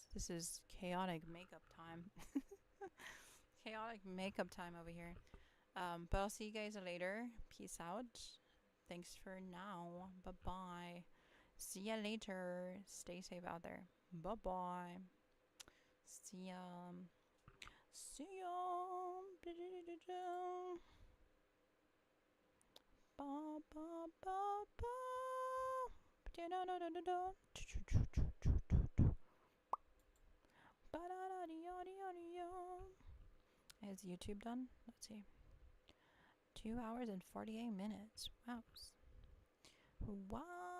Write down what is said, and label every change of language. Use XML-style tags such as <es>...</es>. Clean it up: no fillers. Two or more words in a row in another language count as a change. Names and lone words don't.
<en>This is chaotic makeup time. Chaotic makeup time over here. But I'll see you guys later. Peace out. Thanks for now. Bye-bye. See ya later. Stay safe out there. Bye-bye. See ya. See ya. Ba ba ba ba. Is YouTube done? Let's see. 2 hours and 48 minutes. Wow. Wow.</en>